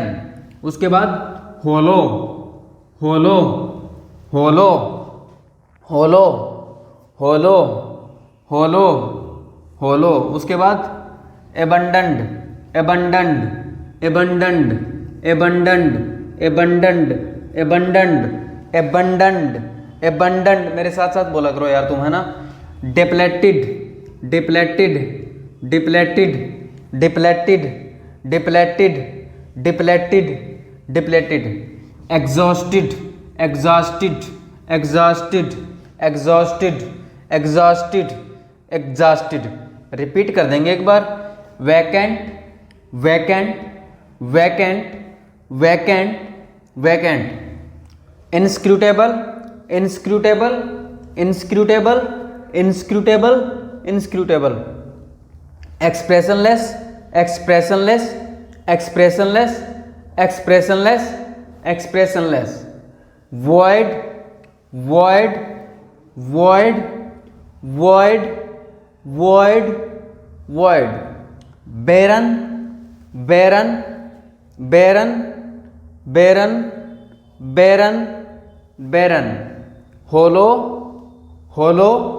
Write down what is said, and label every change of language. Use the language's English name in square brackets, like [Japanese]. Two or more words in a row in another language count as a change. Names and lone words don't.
[Hindi] उसके बाद [English] hollow, hollow, hollow, hollow, hollow, hollow, hollow. [Hindi] उसके बाद एबंडेंट, [English] abundant, abundant, abundant, abundant, abundant, abundant, abundant, [Hindi] मेरे साथ साथ बोला करो यार तुम, है ना। [English] depleted, depleted, depleted, depleted, depleted, depleted, depleted, exhausted, exhausted, exhausted, exhausted, exhausted, exhausted। [Hindi] रिपीट कर देंगे एक बार। [English] vacant, vacant, vacant, vacant, vacant, inscrutable, inscrutable, inscrutable, inscrutable, inscrutable, expressionless, expressionless, expressionless, expressionless, expressionless, void, void, void, void, void, void, barren, barren, barren, barren, barren, barren, hollow, hollow,